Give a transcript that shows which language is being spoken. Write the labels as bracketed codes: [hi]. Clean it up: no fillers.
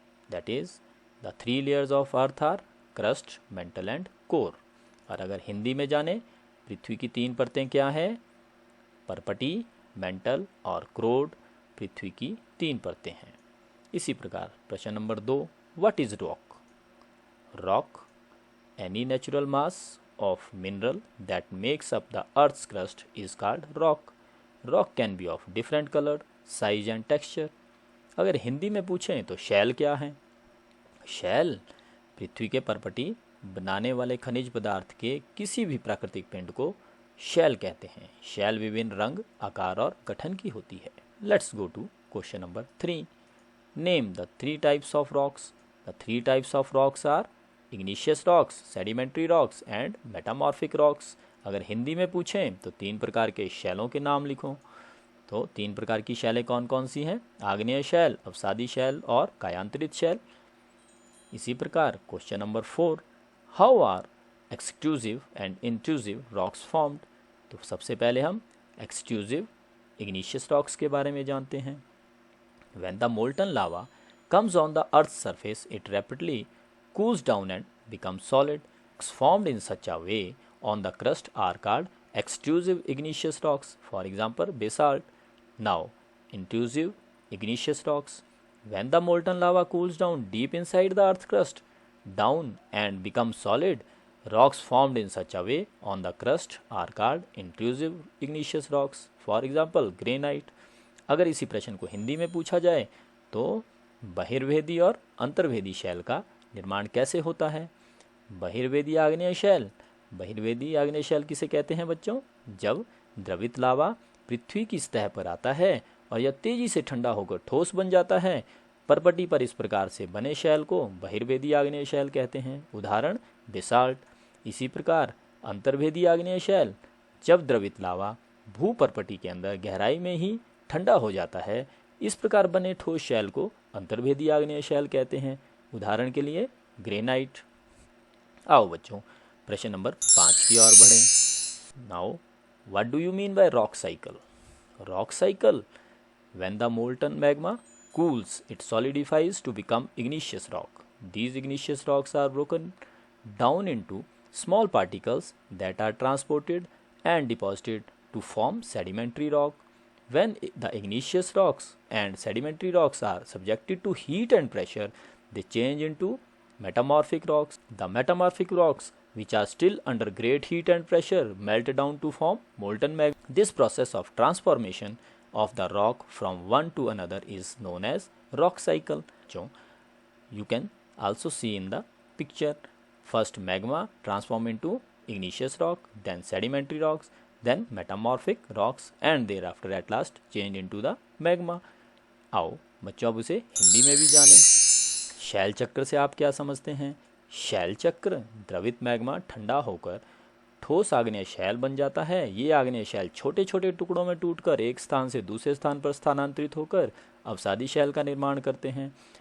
[en] That is the 3 layers of earth are crust, mantle and core. [hi] और अगर हिंदी में जाने, पृथ्वी की 3 परतें क्या है? परपटी, मेंटल और क्रोड पृथ्वी की 3 परतें हैं। इसी प्रकार प्रश्न number 2, [en] What is rock? Rock, any natural mass of mineral that makes up the earth's crust is called rock. Rock can be of different color, size and texture. [hi] अगर हिंदी में पूछें तो शैल क्या है? शैल पृथ्वी के परपटी बनाने वाले खनिज पदार्थ के किसी भी प्राकृतिक पिंड को शैल कहते हैं। शैल विभिन्न रंग, आकार और गठन की होती है। [en] Let's go to question number 3. Name the 3 types of rocks. The 3 types of rocks are igneous rocks, sedimentary rocks and metamorphic rocks. [hi] अगर हिंदी में पूछें तो 3 प्रकार के शैलों के नाम लिखो। तो 3 प्रकार की शैलें कौन कौन सी हैं? आग्नेय शैल, अवसादी शैल और कायांतरित शैल। इसी प्रकार [en] Question number 4, how are extrusive and intrusive rocks formed? [hi] तो सबसे पहले हम एक्सट्रूसिव इग्निशियस रॉक्स के बारे में जानते हैं। [en] When the molten lava comes on the Earth's surface, it rapidly cools down and becomes solid. Rocks formed in such a way on the crust are called extrusive igneous rocks. For example, basalt. Now, intrusive igneous rocks. When the molten lava cools down deep inside the Earth's crust down and becomes solid, rocks formed in such a way on the crust are called intrusive igneous rocks. For example, granite. [hi] अगर इसी प्रश्न को हिंदी में पूछा जाए तो बहिर्वेदी और अंतर्वेदी शैल का निर्माण कैसे होता है? बहिर्वेदी आग्नेय शैल। बहिर्वेदी आग्नेय शैल किसे कहते हैं बच्चों? जब द्रवित लावा पृथ्वी की सतह पर आता है और यह तेजी से ठंडा होकर ठोस बन जाता है, परपटी पर इस प्रकार से बने शैल को बहिर्वेदी आग्नेय शैल कहते हैं। उदाहरण बेसाल्ट। इसी प्रकार अंतर्वेदी आग्नेय शैल, जब द्रवित लावा भूपर्पटी के अंदर गहराई में ही ठंडा हो जाता है, इस प्रकार बने ठोस शैल को अंतर्वेदी आग्नेय शैल कहते हैं। उदाहरण के लिए ग्रेनाइट। आओ बच्चों, प्रश्न नंबर 5 की ओर बढ़ें। [en] Now, what do you mean by rock cycle? Rock cycle, when the molten magma cools, it solidifies to become igneous rock. These igneous rocks are broken down into small particles that are transported and deposited to form sedimentary rock. When the igneous rocks and sedimentary rocks are subjected to heat and pressure, they change into metamorphic rocks. The metamorphic rocks, which are still under great heat and pressure, melt down to form molten magma. This process of transformation of the rock from one to another is known as rock cycle. So, you can also see in the picture, first magma transform into igneous rock, then sedimentary rocks, then metamorphic rocks and thereafter at last change into the magma. [hi] आओ बच्चों, अब उसे हिंदी में भी जानें। शैल चक्र से आप क्या समझते हैं? शैल चक्र, द्रवित मैग्मा ठंडा होकर ठोस आग्नेय शैल बन जाता है। ये आग्नेय शैल छोटे छोटे टुकड़ों में टूटकर एक स्थान से दूसरे स्थान पर स्थानांतरित होकर अवसादी शैल का निर्माण करते हैं।